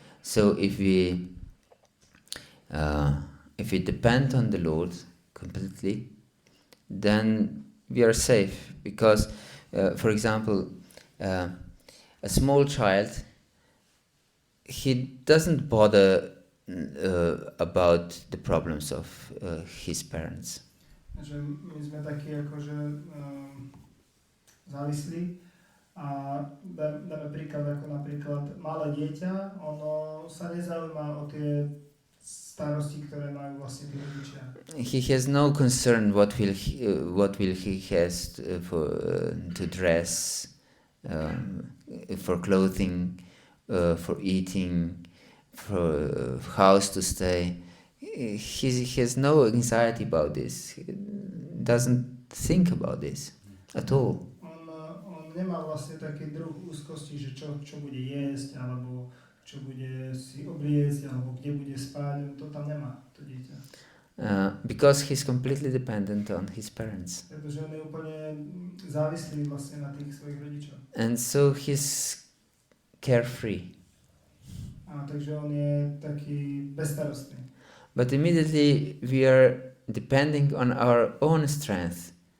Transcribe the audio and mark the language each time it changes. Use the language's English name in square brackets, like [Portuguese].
[English] So if we depend on the Lord completely, then we are safe. Because, for example, a small child, he doesn't bother about the problems of his parents. [Slovak] Že my sme takí akože závislí a dáme príklad ako napríklad malé dieťa, ono sa nezaujíma o tie starosti, ktoré majú vlastne tí rodičia. [English] He has no concern what will he has to dress, for clothing, for eating, for house to stay. He has no anxiety about this. He doesn't think about this at all. [Slovak] On nemá vlastne taký druh úzkosti, že čo bude jesť, alebo čo bude si obliecť, alebo kde bude spať. On to tam nemá, to dieťa. [English] Because he's completely dependent on his parents. [Slovak] Pretože on je úplne závislý vlastne na tých svojich rodičov. [English] And so he's carefree. [Slovak] A takže on je taký bezstarostný. [English] But immediately we are depending on our own strength.